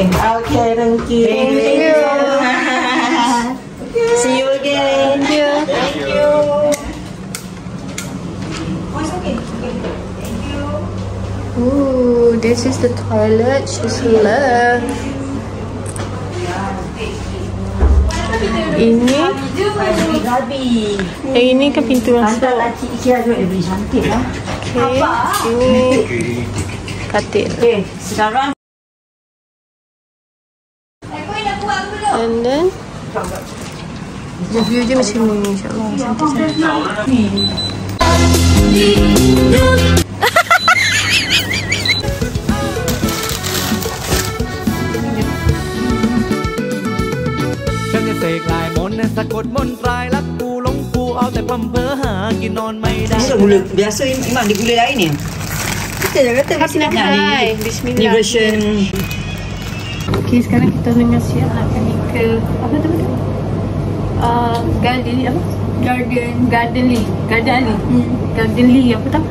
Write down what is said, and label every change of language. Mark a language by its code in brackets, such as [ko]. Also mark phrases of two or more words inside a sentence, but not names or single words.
[en] Okay, thank you. Thank you. See you again. Thank you. Thank you. Ooh, this is the toilet she's left. [ms] Ini ini kan pintu masuk. Ikea juga dia beli cantik lah. Okay, ini katil. Okay, sekarang [en] And then review [ms] dia macam ni, insyaAllah. Cantik-cantik. [th] ฉันจะเสกลายมนต์สะกดมนต์ตรายรักกูหลงกูเอาแต่พร่ำเพ้อหากินนอนไม่ได้ [ms] ni gula biasa memang ada gula lain ni. Kita dah kata [ar] Bismillah. Bismillah. [ms] Ni version. Okay, sekarang kita dengan siap nak pergi ke apa tu betul? Garden apa? Garden Lee. Garden Lee apa tau?